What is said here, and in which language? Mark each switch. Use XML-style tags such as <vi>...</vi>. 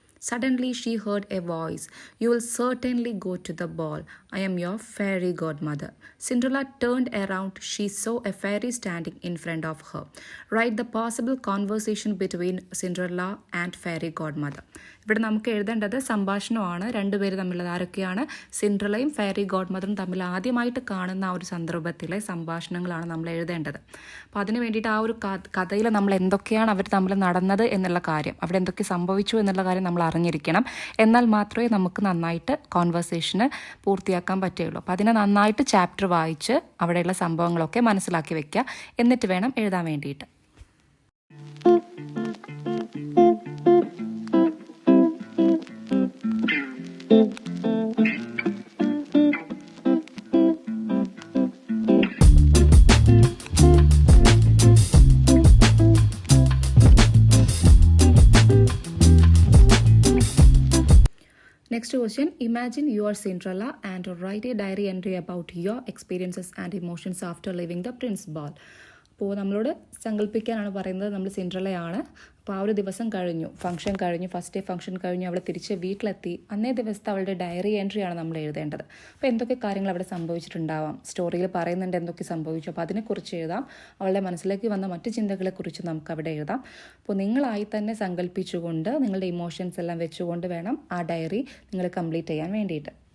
<en>Suddenly she heard a voice. You will certainly go to the ball. I am your fairy godmother. Cinderella turned around. She saw a fairy standing in front of her. Write the possible conversation between Cinderella and fairy godmother.</en> <ml>ഇവിടെ നമുക്ക് എഴുതേണ്ടത് സംഭാഷണമാണ്. രണ്ടുപേര് തമ്മിലുള്ളത് ആരൊക്കെയാണ്? സിൻഡ്രല്ലയും fairy ഗോഡ്മദറും തമ്മിൽ ആദ്യമായിട്ട് കാണുന്ന ആ ഒരു സന്ദർഭത്തിലെ സംഭാഷണങ്ങളാണ് നമ്മൾ എഴുതേണ്ടത്. അപ്പോൾ അതിന് വേണ്ടിയിട്ട് ആ ഒരു കഥയിൽ നമ്മൾ എന്തൊക്കെയാണ് അവർ തമ്മിൽ നടന്നത് എന്നുള്ള കാര്യം, അവിടെ എന്തൊക്കെ സംഭവിച്ചു എന്നുള്ള കാര്യം നമ്മൾ അറിഞ്ഞിരിക്കണം. എന്നാൽ മാത്രമേ നമുക്ക് നന്നായിട്ട് കോൺവെർസേഷന് പൂർത്തിയാക്കാൻ പറ്റുകയുള്ളൂ. അപ്പോൾ അതിനെ നന്നായിട്ട് ചാപ്റ്റർ വായിച്ച് അവിടെയുള്ള സംഭവങ്ങളൊക്കെ മനസ്സിലാക്കി വെക്കുക. എന്നിട്ട് വേണം എഴുതാൻ വേണ്ടിയിട്ട്.</ml> <en>Next question. Imagine you are Cinderella and write a diary entry about your experiences and emotions after leaving the Prince ball.</en> <ml>അപ്പോൾ നമ്മളോട് സങ്കല്പിക്കാനാണ് പറയുന്നത്. നമ്മൾ സിൻഡ്രല്ലയാണ്. അപ്പോൾ ആ ഒരു ദിവസം കഴിഞ്ഞു, ഫംഗ്ഷൻ കഴിഞ്ഞു, ഫസ്റ്റ് ഡേ ഫംഗ്ഷൻ കഴിഞ്ഞു, അവൾ തിരിച്ച് വീട്ടിലെത്തി. അന്നേ ദിവസത്തെ അവളുടെ ഡയറി എൻട്രിയാണ് നമ്മൾ എഴുതേണ്ടത്. അപ്പോൾ എന്തൊക്കെ കാര്യങ്ങൾ അവിടെ സംഭവിച്ചിട്ടുണ്ടാവാം, സ്റ്റോറിയിൽ പറയുന്നുണ്ട് എന്തൊക്കെ സംഭവിച്ചു. അപ്പോൾ അതിനെക്കുറിച്ച് എഴുതാം. അവളുടെ മനസ്സിലേക്ക് വന്ന മറ്റു ചിന്തകളെക്കുറിച്ച് നമുക്ക് അവിടെ എഴുതാം. അപ്പോൾ നിങ്ങളായി തന്നെ സങ്കല്പിച്ചുകൊണ്ട് നിങ്ങളുടെ ഇമോഷൻസ് എല്ലാം വെച്ചുകൊണ്ട് വേണം ആ ഡയറി നിങ്ങൾ കംപ്ലീറ്റ് ചെയ്യാൻ വേണ്ടിയിട്ട്.</ml>